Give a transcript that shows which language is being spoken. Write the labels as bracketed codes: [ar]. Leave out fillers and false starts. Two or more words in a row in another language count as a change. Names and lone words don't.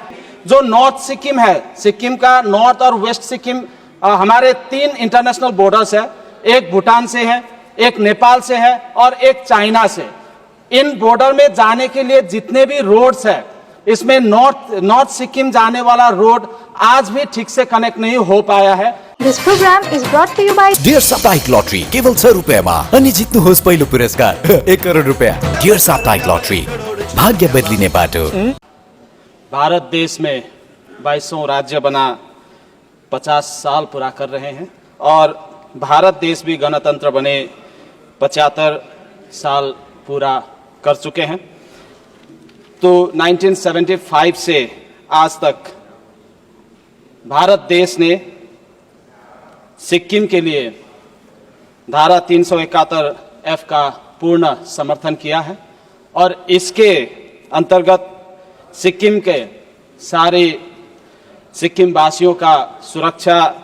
[hi] जो नॉर्थ सिक्किम है, सिक्किम का नॉर्थ और वेस्ट सिक्किम हमारे 3 [en] international borders [hi] है, एक भूटान से है, एक नेपाल से है और एक चाइना से। इन बॉर्डर में जाने के लिए जितने भी रोड्स है, इसमें नॉर्थ सिक्किम जाने वाला रोड आज भी ठीक से कनेक्ट नहीं हो पाया है। [en] This program is brought to you by [ne] डियर साप्ताहिक लॉटरी केवल 100 रुपैयाँमा अनि जित्नुहोस् पहिलो पुरस्कार 1 करोड रुपैयाँ। डियर साप्ताहिक लॉटरी, भाग्य बदलिने बाटो। [hi] भारत देश में 22वां राज्य बना 50 साल पूरा कर रहे हैं और भारत देश भी गणतंत्र बने 75 साल पूरा कर चुके हैं। तो 1975 से आज तक भारत देश ने सिक्किम के लिए धारा 371F का पूर्ण समर्थन किया है और इसके अंतर्गत सिक्किम के सारे सिक्किम वासियों का सुरक्षा